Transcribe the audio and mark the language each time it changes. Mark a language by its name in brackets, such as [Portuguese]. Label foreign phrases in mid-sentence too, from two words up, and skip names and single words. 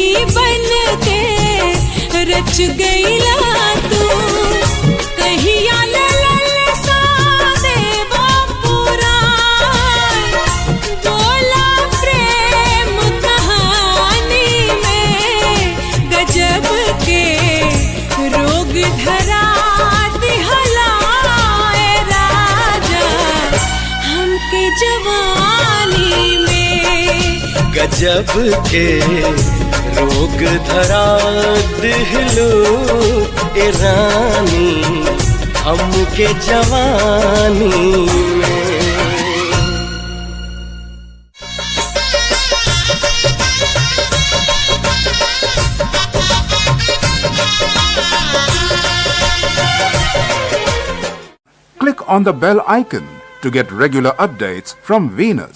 [Bhojpuri] बन के रच गईला तू, कहिया ललसा देवा पुराण, बोला प्रेम कहानी में, गजब के रोग धरा दिहला राजा हमके जवानी में, गजब के रोग धरा दिलू ए रानी हमके जवानी में। [English] Click on the bell icon to get regular updates from Venus.